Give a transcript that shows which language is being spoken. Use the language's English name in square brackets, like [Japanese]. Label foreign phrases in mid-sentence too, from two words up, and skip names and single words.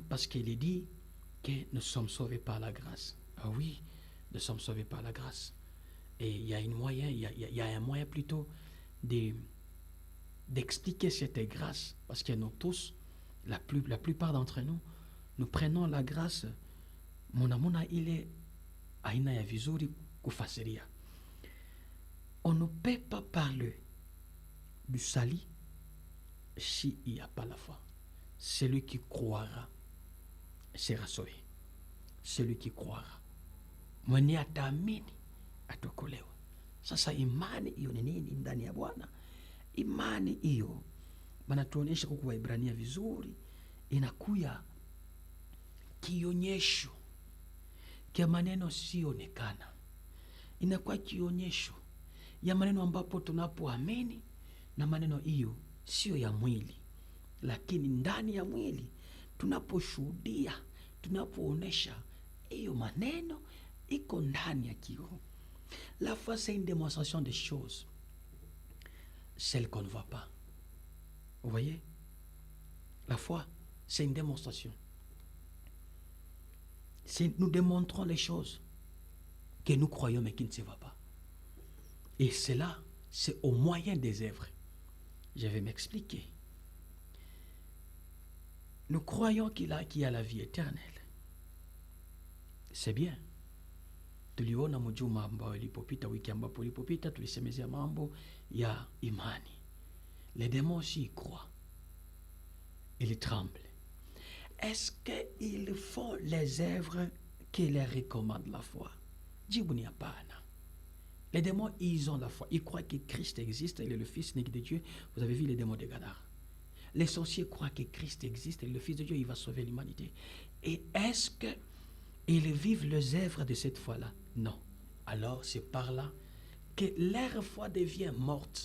[French] Parce qu'il est dit que nous sommes sauvés par la grâce. Ah oui, nous sommes sauvés par la grâce. Et il y a un moyen plutôt d'expliquer cette grâce. Parce que nous tous, la plupart d'entre nous, nous prenons la grâce. [Swahili] Monamuna ile aina ya vizuri kufasiria. [French] On ne peut pas parler du salut s'il n'y a pas la foi. Celui qui croira sera sauvé. Celui qui croira. [Swahili] Mwenye ataamini ataokolewa. Sasa imani hiyo ni nini ndani ya Bwana? Imani hiyo wanatuonyesha kwa Waebrania vizuri, inakuya kionyesho kia maneno sionekana. Inakuwa kionyesho ya maneno ambapo tunapoamini, na maneno hiyo sio ya mwili, lakini ndani ya mwili tunaposhuhudia, tunapoonesha hiyo maneno iko ndani ya kiroho. [French] La foi, c'est une démonstration des choses, celles qu'on ne voit pas. Vous voyez? La foi, c'est une démonstration. Nous démontrons les choses que nous croyons mais qui ne se voient pas. Et cela, c'est au moyen des œuvres. Je vais m'expliquer. Nous croyons qu'il y a la vie éternelle. C'est bien. [Swahili] Tuliona mjuma ambao ilipopita, wiki ambapo ilipopita, tulisemezea mambo ya imani. [French] Les démons aussi y croient. Ils tremblent. Est-ce qu'ils font les œuvres que leur recommande la foi? [Swahili] Jibu ni hapana. [French] Les démons, ils ont la foi. Ils croient que Christ existe, il est le Fils unique de Dieu. Vous avez vu les démons de Gadara. Les sorciers croient que Christ existe, et le Fils de Dieu, il va sauver l'humanité. Et est-ce qu'ils vivent les œuvres de cette foi-là? Non. Alors, c'est par là que leur foi devient morte.